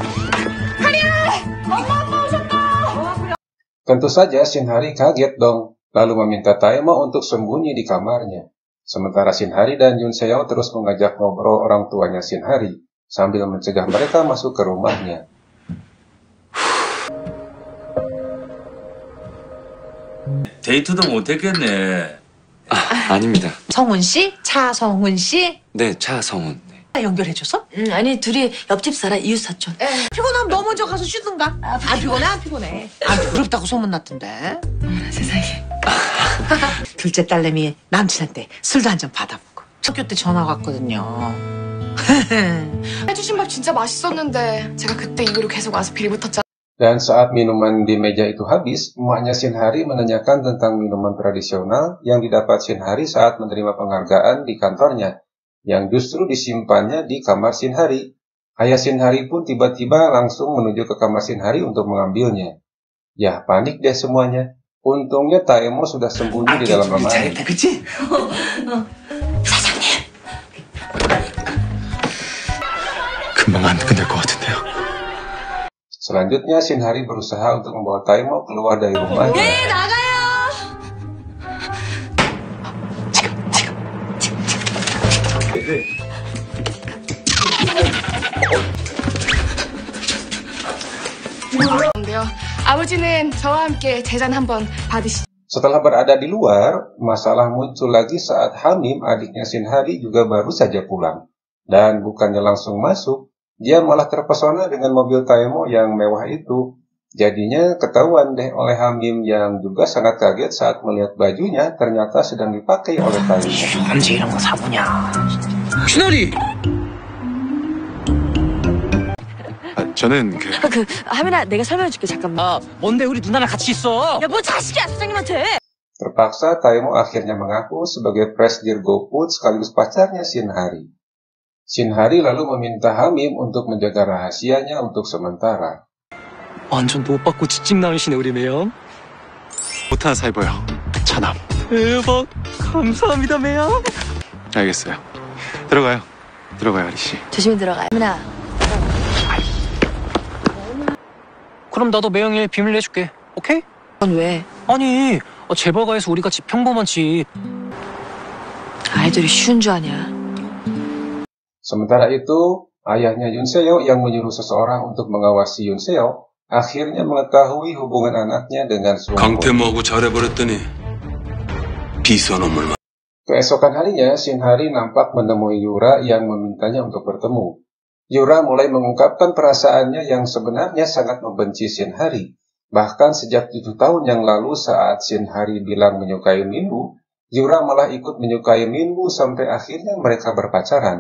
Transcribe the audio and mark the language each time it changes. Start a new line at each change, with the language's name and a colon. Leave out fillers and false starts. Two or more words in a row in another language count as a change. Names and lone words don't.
Indonesian: Tentu saja Shinhari kaget dong, lalu meminta Taemo untuk sembunyi di kamarnya. Sementara Shinhari dan Yunseo terus mengajak ngobrol orang tuanya Shinhari sambil mencegah mereka masuk ke rumahnya.
Korean: 데이트도 못했겠네. 아닙니다. 성훈 씨? 차성훈 씨? 네, 차성훈. 네. 연결해줘서? 아니, 둘이 옆집 살아, 이웃 사촌. 피곤하면 너 먼저 가서 쉬든가. 안 피곤해, 안 피곤해. 안 부럽다고 소문났던데. 세상에. 둘째 딸내미 남친한테 술도 한 잔 받아먹고. 학교 때 전화 왔거든요. 해주신 밥 진짜 맛있었는데 제가 그때 이후로 계속 와서 빌붙었잖아요.
Indonesian: Dan saat minuman di meja itu habis, emaknya Shinhari menanyakan tentang minuman tradisional yang didapat Shinhari saat menerima penghargaan di kantornya, yang justru disimpannya di kamar Shinhari. Ayah Shinhari pun tiba-tiba langsung menuju ke kamar Shinhari untuk mengambilnya. Ya, panik deh semuanya. Untungnya Taemo sudah sembunyi di dalam lemari.
Korean: 그치? 금방 안 끝날 것 같은데요.
Indonesian: Selanjutnya, Shinhari berusaha untuk membawa Taemo keluar dari rumahnya.
Korean: 나가요. 근데요. 아버지는 저와 함께 제잔 한번 받으시죠.
Indonesian: Setelah berada di luar, masalah muncul lagi saat Hamim, adiknya Shinhari, juga baru saja pulang. Dan bukannya langsung masuk, dia malah terpesona dengan mobil Taemo yang mewah itu. Jadinya ketahuan deh oleh Hamim yang juga sangat kaget saat melihat bajunya ternyata sedang dipakai oleh Taemo.
Korean: 언제 이런 거 사보냐. 저는 하민아, 내가 설명해줄게, 잠깐만. 뭔데 우리 누나랑 같이 있어? 야, 뭐 자식이야, 사장님한테.
Indonesian: Terpaksa Taemo akhirnya mengaku sebagai presidir GoFood sekaligus pacarnya Shinhari. Shinhari lalu meminta Hamim untuk menjaga rahasianya untuk sementara.
Korean: 완전 못 받고 지찍 나으시네 우리 매형. 못하나 사입어요. 차남. 대박. 감사합니다 매형. 알겠어요. 들어가요. 들어가요, 아리씨. 조심히 들어가. 하민아. 그럼 나도 매형 일 비밀 내줄게. 오케이? 넌 왜? 아니 재벌가에서 우리 같이 평범한 집. 아이들이 쉬운 줄 아냐.
Indonesian: Sementara itu, ayahnya Yunseo yang menyuruh seseorang untuk mengawasi Yunseo akhirnya mengetahui hubungan anaknya dengan Suwon.
Korean: 강태모하고 잘해버렸더니 비서놈을.
Indonesian: Keesokan harinya, Shinhari nampak menemui Yura yang memintanya untuk bertemu. Yura mulai mengungkapkan perasaannya yang sebenarnya sangat membenci Shinhari. Bahkan sejak 7 tahun yang lalu saat Shinhari bilang menyukai Minwoo, Yura malah ikut menyukai Minwoo sampai akhirnya mereka berpacaran.